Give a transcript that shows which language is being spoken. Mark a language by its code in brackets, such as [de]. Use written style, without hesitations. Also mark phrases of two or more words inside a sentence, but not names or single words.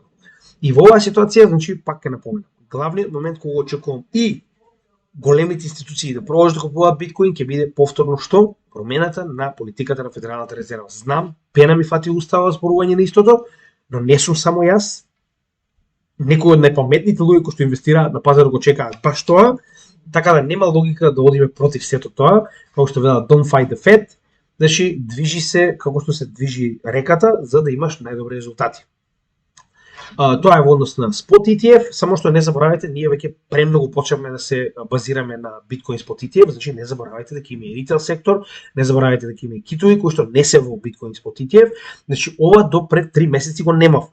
[mk] И во оваа ситуација, значи пак ќе напоменам, главниот момент кога очекувам и големите институции да продолжат да купуваат биткоин ќе биде повторно што? Промената на политиката на Федералната резерва. Знам, пена ми фати устава зборување на истото, но не сум само јас. Некои од најпаметните луѓе кои што инвестираат на пазарот го чекаат баш тоа, така да нема логика да одиме против сето тоа, како што велат [en] don't fight the Fed, [mk] значи движи се како што се движи реката за да имаш најдобри резултати. Тоа е во однос на [en] Spot ETF, [mk] само што не заборавајте, ние веќе премногу почнавме да се базираме на [en] Bitcoin Spot ETF, [mk] значи не заборавајте дека има и ритейл сектор, не заборавајте дека има и китови кои што не се во [en] Bitcoin Spot ETF, [mk] значи ова до пред 3 месеци го немав.